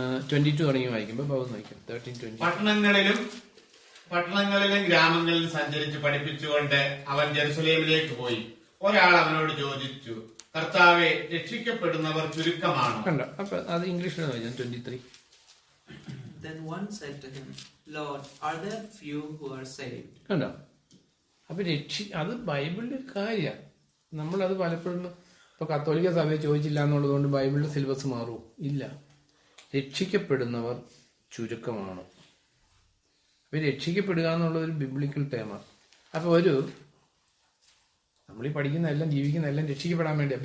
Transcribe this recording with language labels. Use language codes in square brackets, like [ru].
[ml] 22 തുടങ്ങി വായിക്കുമ്പോൾ ഭാഗം വായിക്കും. 13:20. പട്ടണങ്ങളിലും ഗ്രാമങ്ങളിലും സഞ്ചരിച്ച് പഠിപ്പിച്ചുകൊണ്ട് അവൻ ജെറുസലേമിലേക്ക് പോയി. ഒരാൾ അവനോട് ചോദിച്ചു, കർത്താവെ, രക്ഷിക്കപ്പെടുന്നവർ ചുരുക്കമാണോ? കണ്ടോ? അപ്പൊ അത് ഇംഗ്ലീഷിലാണ് വായിച്ചത്. 23. [en] Then one said to him, Lord, are there few who are saved? [ml] കണ്ടോ? അപ്പൊ അത് ബൈബിളിന്റെ ഒരു കാര്യമാണ്. നമ്മളത് പലപ്പോഴും ഇപ്പൊ കത്തോലിക്ക സഭയെ ചോദിച്ചില്ല എന്നുള്ളത് കൊണ്ട് ബൈബിളിന്റെ സിലബസ് മാറുമോ? ഇല്ല. രക്ഷിക്കപ്പെടുന്നവർ ചുരുക്കമാണ്. അപ്പൊ രക്ഷിക്കപ്പെടുക എന്നുള്ളത് ഒരു ബിബ്ലിക്കൽ ടേമാണ്. അപ്പൊ നമ്മളീ പഠിക്കുന്ന എല്ലാം ജീവിക്കുന്ന എല്ലാം രക്ഷിക്കപ്പെടാൻ വേണ്ടിയാണ്.